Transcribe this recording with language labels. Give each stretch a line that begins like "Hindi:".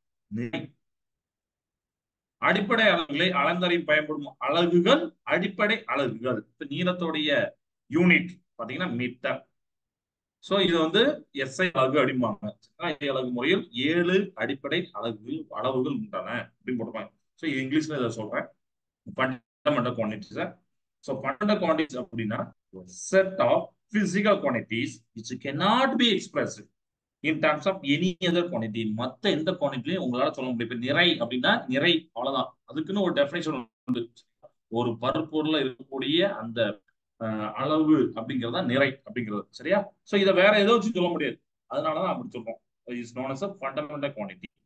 Tamil: நிறை, அடிப்படை அளவுகளை அளந்தறிய பயன்படும் அலகுகள் அடிப்படை அலகுகள். இப்ப நீளத்தோடைய யூனிட் பாத்தீங்கன்னா மீட்டர். சோ இது வந்து எஸ்ஐ அலகு அப்படிம்பாங்க. அலகு முறையில் 7 அடிப்படை அளவுகள் உண்டான அப்படின்னு போட்டுப்பாங்க. சோ இது இங்கிலீஷ்ல இதை சொல்றேன். Fundamental quantities.
English: So fundamental quantities அப்படின்னா set of physical quantities which cannot be expressed in terms of any other quantity.
Tamil: மத்த எந்த குவான்டிட்டிலையும் உங்களால சொல்ல முடியும். இப்ப நிறை அப்படின்னா நிறை, அவ்வளவுதான். அதுக்குன்னு ஒரு டெஃபினேஷன் உண்டு. ஒரு பருப்பொருள்ல இருக்கக்கூடிய அந்த அளவு அப்படிங்கறதா நிறை அப்படிங்கிறது. சரியா? சோ இதை வேற ஏதோ வச்சு சொல்ல முடியாது. அதனாலதான் அப்படி சொல்றோம்.
English: Is known as fundamental quantity.